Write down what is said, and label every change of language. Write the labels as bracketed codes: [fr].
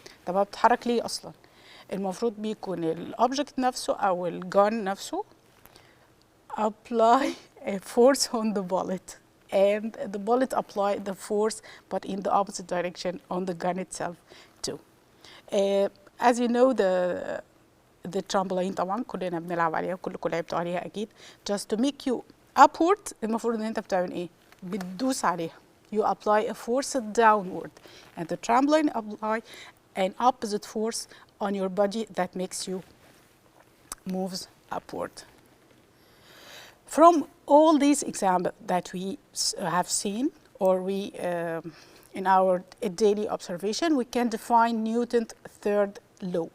[ar] طب بتتحرك ليه اصلا؟ المفروض بيكون الاوبجكت نفسه او الجان نفسه [en] apply a force on the bullet, and the bullet apply the force but in the opposite direction on the gun itself too. As you know, the trampoline [ar] طبعا كلنا بنلعب عليها، كلكم لعبتوا عليها اكيد. [en] Just to make you upward [ar] المفروض ان انت بتعمل ايه؟ بتدوس عليها. [en] You apply a force downward, and the trampoline apply an opposite force on your body that makes you moves upward. From all these examples that we have seen, or in our daily observation, we can define Newton's third law.